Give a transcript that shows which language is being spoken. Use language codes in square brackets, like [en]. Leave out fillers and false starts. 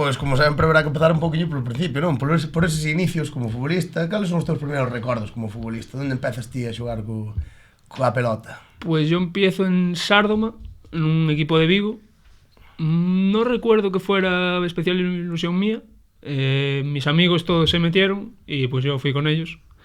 [gl] Pois como sempre habrá que empezar un poquinho por o principio, non? Por eses inicios como futbolista. Cales son os teus primeiros recordos como futbolista? Onde empezas ti a xogar coa pelota? [es] Pois yo empiezo en Sárdoma, nun equipo de Vigo. Non recuerdo que fuera especial ilusión mía. Mis amigos todos se metieron y pues yo fui con ellos.